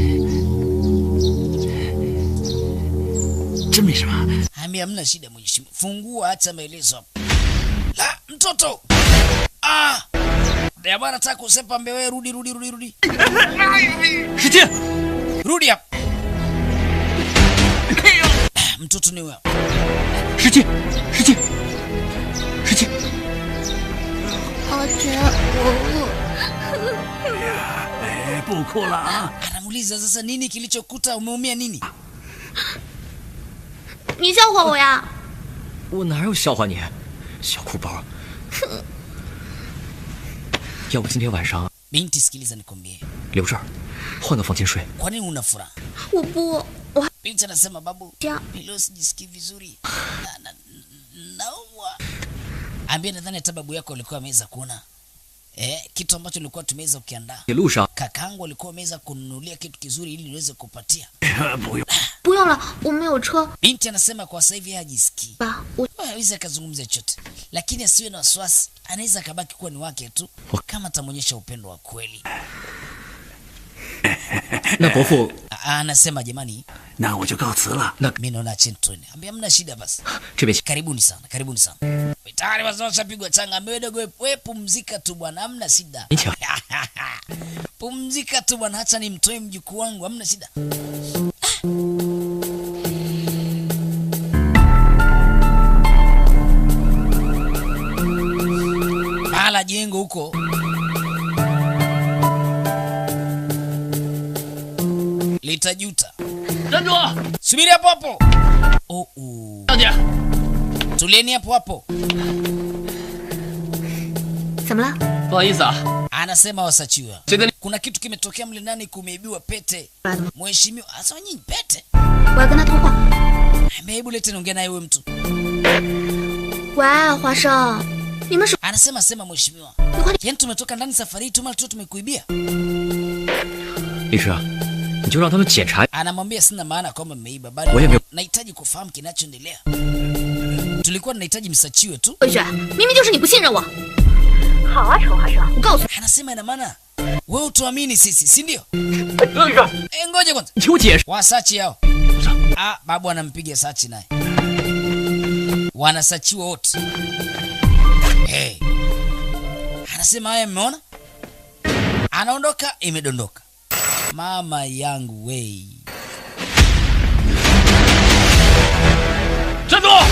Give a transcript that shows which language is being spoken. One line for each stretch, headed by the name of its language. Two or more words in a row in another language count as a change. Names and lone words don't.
Swahili: Hamna shida mheshimiwa. Fungua, acha maelezo hapo. La, mtoto. Ya bwana nataka kusepa mbewe, rudi. Rudi hapa. Mtoto ni wewe.
Chinese: 师姐，阿杰，我饿。不哭了啊！
Swahili: Anamuuliza sasa nini kilichokuta, umeumia nini?
Chinese: 你笑话我呀？我哪有笑话你，小哭包。要不今天晚上
Swahili: Binti, sikiliza nikwambie.
Chinese: 留这儿，换个房间睡。
Swahili: Kwa nini una furaha?
Chinese: 我不，我
Swahili: Binti anasema babu,
Chinese: 这样
Swahili: leo sijisikii vizuri. Naumwa. Ambia nadhani hata babu yako alikuwa ameweza kuona. Kitu ambacho nilikuwa tumeweza kukiandaa.
Chinese: 路上
Swahili: Kakaangu alikuwa ameweza kununulia kitu kizuri ili niweze kupatia.
Chinese: 不用了，我没有车
Swahili: Binti anasema kwa sasa hivi hajisikii.
Chinese: 吧？我
Swahili: Hawezi akazungumza chochote. Lakini asiwe na wasiwasi. Anaweza akabaki kuwa ni wake tu kama atamuonyesha upendo wa kweli.
Chinese: 那伯父
Swahili: Anasema jamani,
Chinese: 那我就告辞了。
Swahili: mimi naona chentoni. Ambia hamna shida basi.
Chinese: 这边请。
Swahili: Karibuni sana. Tayari washapigwa changa. Ambaye dogo, wewe pumzika tu bwana, hamna shida. Pumzika tu bwana, acha nimtoe mjukuu wangu, hamna shida. Bala jengo huko. Litajuta. Subiri hapo hapo. Tulieni hapo hapo.
Chinese: 怎么了？不好意思啊，
Swahili: Anasema wasachiwa.
Chinese: 这个
Swahili: Kuna kitu kimetokea mle ndani, kumeibiwa pete. Mheshimiwa, asa nyinyi pete.
Chinese: 我要跟他通话。
Swahili: Hebu lete niongee naye wewe mtu.
Chinese: 喂，华生，你们是？
Swahili: Anasema sema mheshimiwa.
Chinese: 你快点！
Swahili: Yaani tumetoka ndani safari hii tu mara tu tumekuibia.
Chinese: 律师，你就让他们检查。
Swahili: Anamwambia sina maana kwamba mmeiba, Wewe- bali nahitaji kufahamu kinachoendelea. Tulikuwa tunahitaji msachiwe tu.
Chinese: 回去，明明就是你不信任我。好啊，陈华生，我告诉你，
Swahili: Anasema ina maana wewe utuamini sisi, si ndio?
Chinese: 律师，
Swahili: Ngoja kwanza.
Chinese: 你听我解释。
Swahili: Wasachi hao. Babu anampiga sachi naye. Wanasachiwa wote. Anasema haya mmeona? Anaondoka, imedondoka. Mama yangu wei.
Chinese: 站住！